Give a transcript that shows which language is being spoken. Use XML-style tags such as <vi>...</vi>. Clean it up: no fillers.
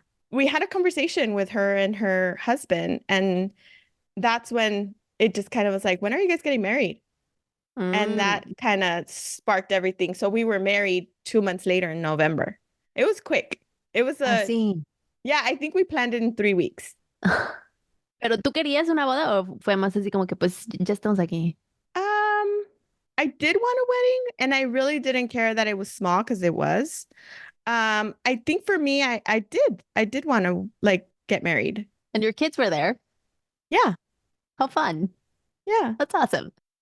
<en>We had a conversation with her and her husband, and that's when it just kind of was like, when are you guys getting married? And that Mm, kind of sparked everything. So we were married 2 months later in November. It was quick. It was</en> <es>así.</es> <en>yeah, I think we planned it in 3 weeks.</en> <es>Pero tú querías una boda o fue más así como que pues ya estamos aquí.</es> <en>Um, I did want a wedding, and I really didn't care that it was small because it was. I think for me, I did want to like get married. And your kids were there. Yeah, How fun. yeah. That's awesome.</en>